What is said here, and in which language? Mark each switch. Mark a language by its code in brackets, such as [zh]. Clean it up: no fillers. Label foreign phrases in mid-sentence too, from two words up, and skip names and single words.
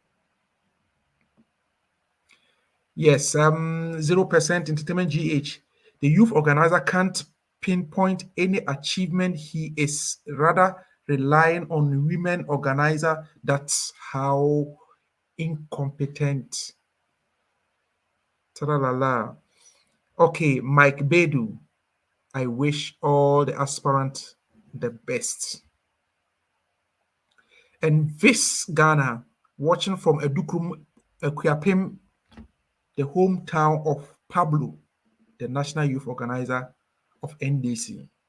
[en] Yes, 0% Entertainment GH. The youth organizer can't pinpoint any achievement. He is rather relying on women organizer. That's how incompetent. Ta-da-la-la. Okay, Mike Bedu. I wish all the aspirants the best. And Vis Ghana, watching from Edukrum, Ekuapem, the hometown of Pablo, the national youth organizer of NDC.